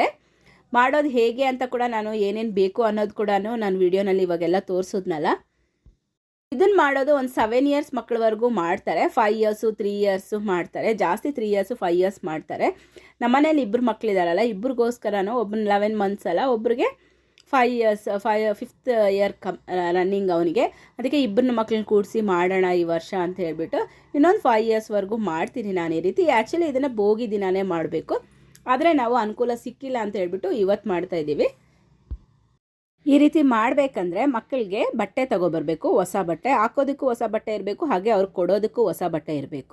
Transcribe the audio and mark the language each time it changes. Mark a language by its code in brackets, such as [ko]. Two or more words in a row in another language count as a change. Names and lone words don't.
[kn] ಮಾಡೋದು ಹೇಗೆ ಅಂತ ಕೂಡ ನಾನು ಏನೇನು ಬೇಕು ಅನ್ನೋದು ಕೂಡ ನಾನು ವಿಡಿಯೋನಲ್ಲಿ ಇವಾಗೆಲ್ಲ ತೋರಿಸೋದ್ನಲ್ಲ. ಇದನ್ನು ಮಾಡೋದು ಒಂದು 7 years ಮಕ್ಕಳವರೆಗೂ ಮಾಡ್ತಾರೆ. 5 years 3 years ಮಾಡ್ತಾರೆ, ಜಾಸ್ತಿ 3 years 5 years ಮಾಡ್ತಾರೆ. ನಮ್ಮ ಮನೇಲಿ 2 ಮಕ್ಕಳಿದಾರಲ್ಲ, ಇಬ್ಬರಿಗೋಸ್ಕರನೂ ಒಬ್ಬನ 11 months ಅಲ್ಲ, ಒಬ್ರಿಗೆ 5 years 5th year ರನ್ನಿಂಗ್ ಅವನಿಗೆ. ಅದಕ್ಕೆ 2 ಮಕ್ಕಳನ್ನ ಕೂಡಿಸಿ ಮಾಡೋಣ ಈ ವರ್ಷ ಅಂತ ಹೇಳ್ಬಿಟ್ಟು ಇನ್ನೊಂದು 5 yearsವರೆಗೂ ಮಾಡ್ತೀನಿ ನಾನು ಈ ರೀತಿ. ಆ್ಯಕ್ಚುಲಿ ಇದನ್ನು ಭೋಗಿ ದಿನವೇ ಮಾಡಬೇಕು, ಆದರೆ ನಾವು ಅನುಕೂಲ ಸಿಕ್ಕಿಲ್ಲ ಅಂತ ಹೇಳ್ಬಿಟ್ಟು ಇವತ್ತು ಮಾಡ್ತಾಯಿದ್ದೀವಿ. ಈ ರೀತಿ ಮಾಡಬೇಕಂದ್ರೆ ಮಕ್ಕಳಿಗೆ ಬಟ್ಟೆ ತೊಗೊಬರ್ಬೇಕು, ಹೊಸ ಬಟ್ಟೆ ಹಾಕೋದಕ್ಕೂ ಹೊಸ ಬಟ್ಟೆ ಇರಬೇಕು, ಹಾಗೆ ಅವ್ರಿಗೆ ಕೊಡೋದಕ್ಕೂ ಹೊಸ ಬಟ್ಟೆ ಇರಬೇಕು.